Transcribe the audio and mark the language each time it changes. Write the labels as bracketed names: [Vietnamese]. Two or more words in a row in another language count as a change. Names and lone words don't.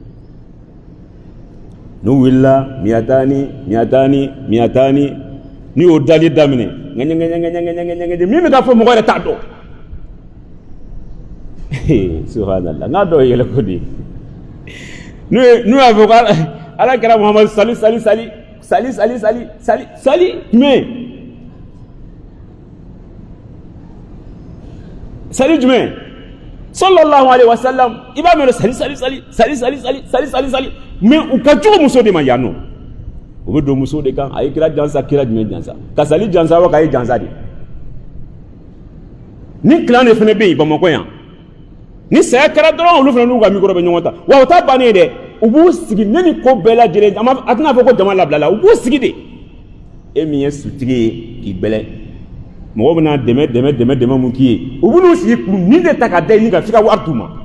[Bambara] n'u wulila miyatani n'i y'o dali daminɛ ŋɛɲɛ min bɛ ka fɔ mɔgɔ yɛrɛ t'a dɔn subhanallah n k'a dɔw yɛlɛ ko de n'u y'a fɔ ko ala kɛra Muhamadu sali jumɛn sali jumɛn [Arabic] صلى الله عليه وسلم [Bambara] i b'a mɛn sali mais u ka jugu muso de ma yan nɔ u bɛ don muso de kan a ye kira jansa kira jumɛn jansa ka sali jansa wa k'a ye jansa de ni clan de fana bɛ yen Bamakɔ yan ni saya kɛra dɔrɔn olu fana n'u ka micro bɛ ɲɔgɔn ta wa o ta bannen ye dɛ u b'u sigi ne ni ko bɛɛ lajɛlen a tɛna fɔ ko jama labila la u b'u sigi de e min ye sutigi ye k'i bɛlɛ mɔgɔw bɛna dɛmɛ mun k'i ye u b'u sigi k'u nin de ta ka da i ni ka f'i ka wari d'u ma